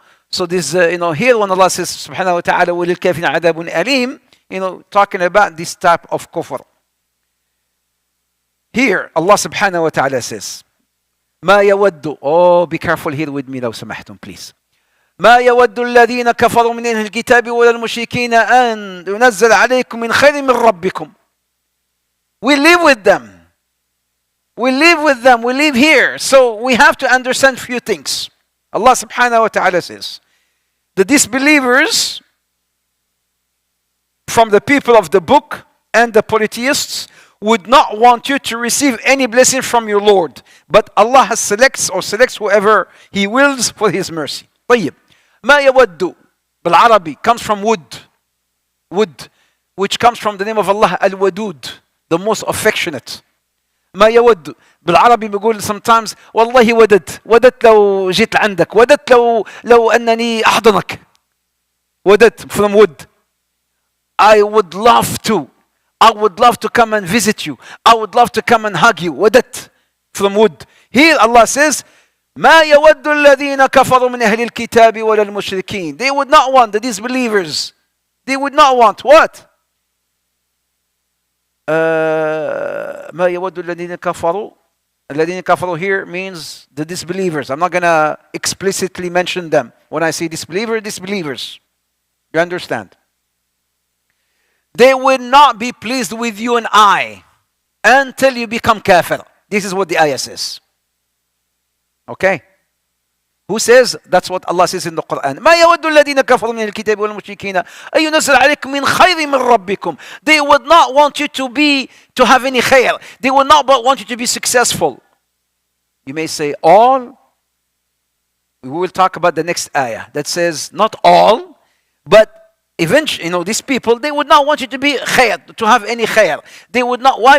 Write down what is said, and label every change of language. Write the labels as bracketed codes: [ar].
[en] So this, here when Allah says, subhanahu wa ta'ala, [ar] وَلِلْكَافِرِينَ عَذَابٌ أَلِيمٌ, [en] talking about this type of kufr. Here, Allah subhanahu wa ta'ala says, [ar] مَا يَوَدُّ. [en] Oh, be careful here with me, [ar] لو سمحتم, [en] please. [ar] ما يود الذين كفروا من أهل الكتاب ولا المشركين أن ينزل عليكم من خير من ربكم. [en] We live with them. We live with them. We live here. So we have to understand few things. Allah subhanahu wa ta'ala says, the disbelievers from the people of the book and the polytheists would not want you to receive any blessing from your Lord. But Allah selects whoever He wills for His mercy. [ar] طيب. ما يود بالعربي [en] comes from wood, which comes from the name of Allah, Al-Wadud, the most affectionate. [ar] ما يود. بالعربي بيقول sometimes والله وددت لو جيت عندك، وددت لو أنني أحضنك. [en] وددت from would. I would love to come and visit you. I would love to come and hug you. [ar] وددت [en] from would. Here Allah says [ar] ما يود الذين كفروا من أهل الكتاب ولا المشركين. [en] They would not want, the disbelievers, they would not want what? [ar] ما يود الذين كفروا [en] here means the disbelievers. I'm not going to explicitly mention them. When I say disbelievers. You understand? They will not be pleased with you and I until you become kafir. This is what the ayah says. Okay? Who says? That's what Allah says in the Quran. [ar] ما يود الذين كفروا من الكتاب والمشركين أن ينزل عليكم من خير من ربكم. [en] They would not want you to have any khair. They would not want you to be successful. You may say all. We will talk about the next ayah that says not all, but eventually, these people, they would not want you to be khair, to have any khair. They would not. Why?